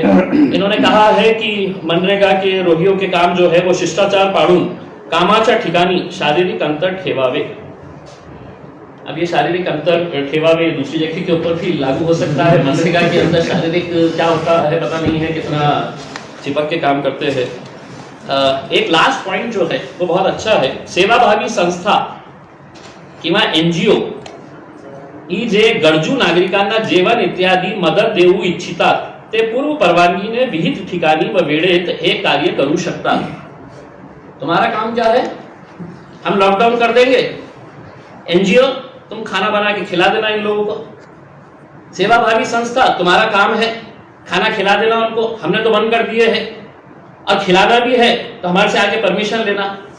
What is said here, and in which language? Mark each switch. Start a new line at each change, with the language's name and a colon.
Hindi: इन्होंने कहा है कि मनरेगा के रोगियों के काम जो है वो
Marathi: शिष्टाचार पाळून कामाच्या ठिकाणी शारीरिक अंतर ठेवावे।
Hindi: अब ये
Marathi: शारीरिक अंतर ठेवावे
Hindi: दूसरी जगह के ऊपर भी लागू हो सकता है। मनरेगा के अंदर शारीरिक क्या होता है पता नहीं है, कितना चिपक के काम करते हैं। एक लास्ट पॉइंट जो है वो बहुत अच्छा है।
Marathi: सेवाभावी संस्था किंवा NGO ही जे गरजू नागरिकांना जेवण इत्यादी मदत देऊ इच्छितात ते पूर्व परवानगीने विहित ठिकाणी व वेळेत हे कार्य करू शकतात।
Hindi: तुम्हारा काम क्या है? हम लॉकडाउन कर देंगे, NGO तुम खाना बना के खिला देना इन लोगों को। सेवाभावी संस्था तुम्हारा काम है खाना खिला देना उनको, हमने तो बंद कर दिए हैं, और खिलाना भी है तो हमारे से आगे परमिशन लेना।